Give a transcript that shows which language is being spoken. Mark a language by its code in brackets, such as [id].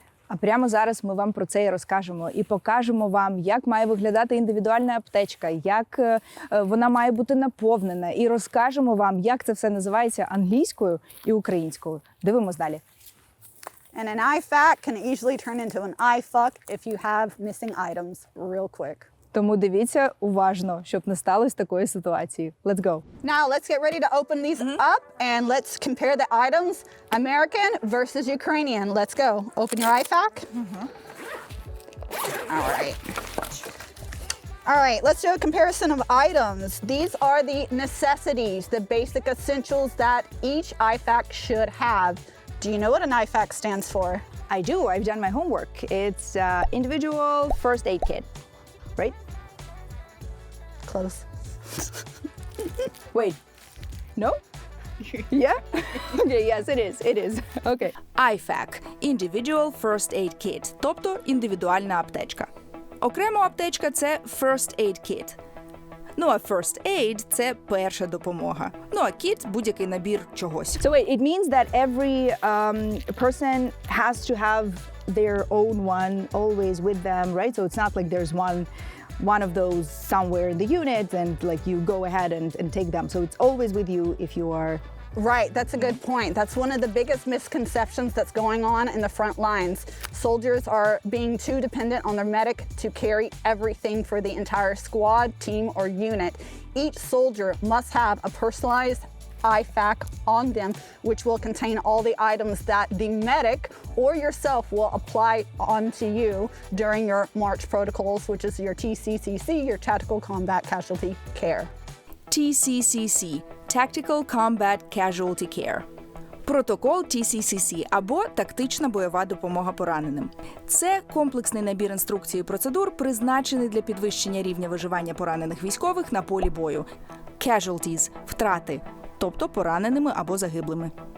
[uk] А прямо зараз ми вам про це і розкажемо, і покажемо вам, як має виглядати індивідуальна аптечка, як вона має бути наповнена, і розкажемо вам, як це все називається англійською і українською. Дивимось далі. [en] And an IFAK can easily turn into an IFUK if you have missing items real quick. [uk] Тому дивіться уважно, щоб не сталося такої ситуації. [en] Let's go. Now let's get ready to open these up and let's compare the items, American versus Ukrainian. Let's go. Open your IFAK. All right. All right, let's do a comparison of items. These are the necessities, the basic essentials that each IFAK should have. Do you know what an IFAK stands for? I do. I've done my homework. It's individual first aid kit, right? Close. Wait. No? Yeah? Okay, yes, it is. It is. Okay. IFAK – Individual First Aid Kit, [uk] тобто індивідуальна аптечка. Окремо аптечка – це First Aid Kit. Ну, а First Aid – це перша допомога. Ну, а kit – будь-який набір чогось. [en] So wait, it means that every person has to have their own one always with them, right? So it's not like there's one of those somewhere in the unit and like you go ahead and take them. So it's always with you if you are... Right, that's a good point. That's one of the biggest misconceptions that's going on in the front lines. Soldiers are being too dependent on their medic to carry everything for the entire squad, team, or unit. Each soldier must have a personalized IFAK on them, which will contain all the items that the medic or yourself will apply onto you during your March protocols, which is your TCCC, your Tactical Combat Casualty Care. TCCC – Tactical Combat Casualty Care. [uk] Протокол TCCC або Тактична бойова допомога пораненим. Це комплексний набір інструкцій і процедур, призначений для підвищення рівня виживання поранених військових на полі бою. Casualties – втрати, тобто пораненими або загиблими.